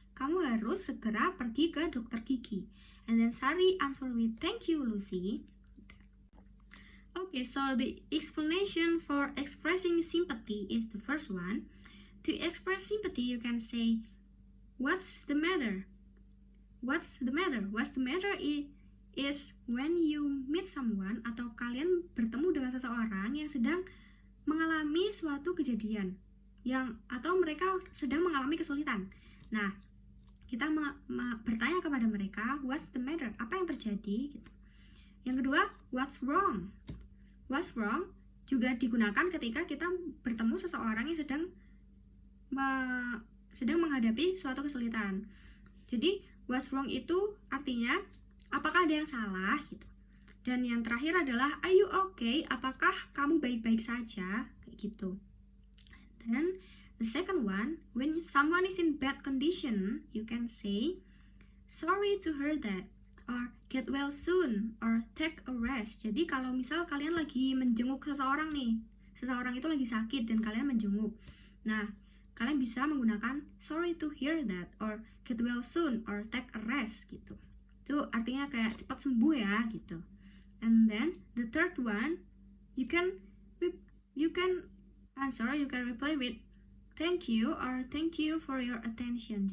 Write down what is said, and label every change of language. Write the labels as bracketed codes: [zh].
[id] Kamu harus segera pergi ke dokter gigi. [en] And then Sari answered with, "Thank you, Lucy." Okay, so the explanation for expressing sympathy is the first one. To express sympathy, you can say, "What's the matter?" What's the matter? What's the matter is when you meet someone, [id] atau kalian bertemu dengan seseorang yang sedang mengalami suatu kejadian, atau mereka sedang mengalami kesulitan. Nah, kita bertanya kepada mereka, [en] "What's the matter?" [id] Apa yang terjadi? Gitu. Yang kedua, [en] "What's wrong?" [id] What's wrong juga digunakan ketika kita bertemu seseorang yang sedang menghadapi suatu kesulitan. Jadi what's wrong itu artinya apakah ada yang salah gitu. Dan yang terakhir adalah [en] are you okay? [id] Apakah kamu baik-baik saja? Kayak gitu. [en] Then the second one, when someone is in bad condition, you can say sorry to hear that, or get well soon, or take a rest. [id] Jadi kalau misal kalian lagi menjenguk seseorang nih, seseorang itu lagi sakit dan kalian menjenguk. Nah, kalian bisa menggunakan [en] sorry to hear that, or get well soon, or take a rest [id] gitu. Itu artinya kayak cepat sembuh ya gitu. [en] And then the third one, you can reply with thank you or thank you for your attention.